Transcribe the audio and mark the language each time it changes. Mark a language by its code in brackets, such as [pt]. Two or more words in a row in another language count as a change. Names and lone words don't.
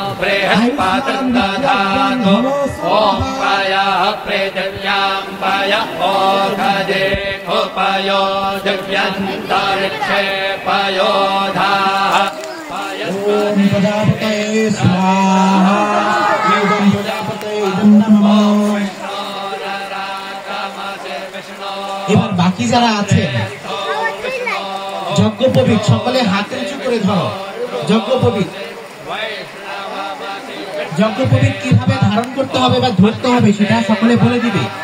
[sa] बृहस्पतिर्दधातु ॐ पयः पृथिव्यां पय ओषधे उपयो दिव्यन्तरिक्षे पयोधाः प्रजापते स्वाहा इदं प्रजापते इदं नमः। [bn] এবার বাকি যারা আছে যজ্ঞোপবীত সকলে হাতে উঁচু করে ধরো। যজ্ঞোপবীত কিভাবে ধারণ করতে হবে বা ধরতে হবে সেটা সকলে বলে দিবে।